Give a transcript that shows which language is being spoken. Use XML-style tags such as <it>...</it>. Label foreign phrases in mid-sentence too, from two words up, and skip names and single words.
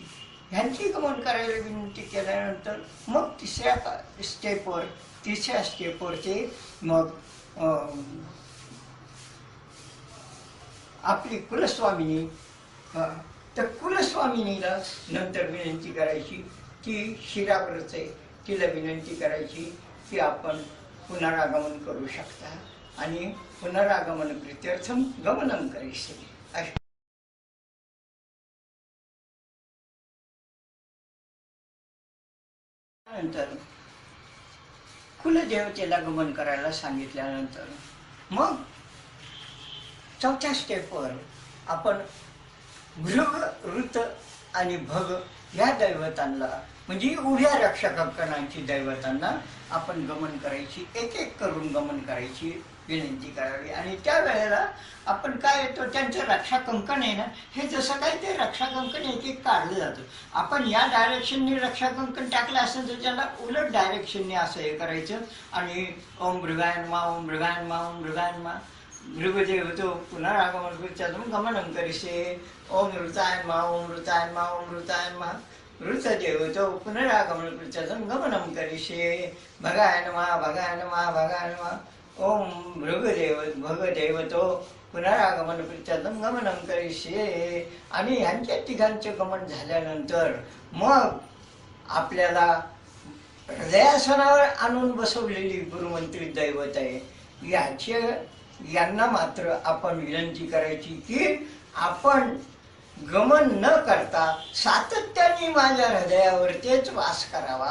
<mr>ह्यांची गमन करायला विनंती केल्यानंतर मग तिसऱ्या स्टेपवर ते मग आपली कुलस्वामिनी, तर कुलस्वामिनीला नंतर विनंती करायची. ती शिरावरच आहे, तिला विनंती करायची की आपण पुनरागमन करू शकता आणि</mr> <sa>पुनरागमन प्रीत्यर्थम गमनम करिष्ये.</sa> <mr>नंतर कुलदेवतेला गमन करायला सांगितल्यानंतर मग चौथ्या स्टेपवर आपण भृग, ऋत आणि भग या दैवतांना म्हणजे उभ्या रक्षकगणांची दैवतांना आपण गमन करायची, एक एक करून गमन करायची विनंती करावी. आणि त्यावेळेला आपण काय येतो त्यांचं रक्षा कंकण आहे ना, हे जसं काही ते रक्षा कंकण एक एक काढलं जातं. आपण या डायरेक्शनने रक्षा कंकण टाकलं असेल तर त्याला उलट डायरेक्शनने असं हे करायचं.</mr> <sa>आणि ओम मृगायनमा, ओम मृगायनमा, ओम मृगायनमा, मृगदेवतो पुनरागमन गमनं करिष्ये. ओम ऋतायनमा, ओम ऋतायनमा, ओम ऋतायनमा, ऋतदेवतो पुनरागमन गमनं करिष्ये. भगाय नमः, भगाय नमः, भगाय नमः. ओम भगदेवतो पुनरागमन प्रीत्यर्थम गमनं करिष्ये.</sa> <mr>आणि यांच्या तिघांचे गमन झाल्यानंतर मग आपल्याला हृदयासनावर आणून बसवलेली गुरुमंत्री दैवत आहे यांना मात्र आपण विनंती करायची की आपण गमन न करता सातत्याने माझ्या हृदयावर तेच वास करावा.</mr>